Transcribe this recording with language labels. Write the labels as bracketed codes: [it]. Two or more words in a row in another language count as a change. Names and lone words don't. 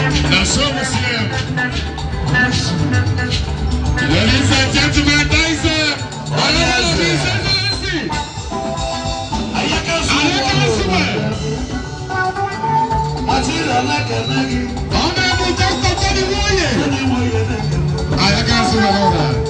[en] Na so we see him. Ladies and gentlemen, that is, [ig] uh, Onye Honorable eze. [en] His Excellency. Ayaka Sube. [ig] Ọ na-ebu Dr. Tony Nwoye. Ayaka Sube n'ụlọ.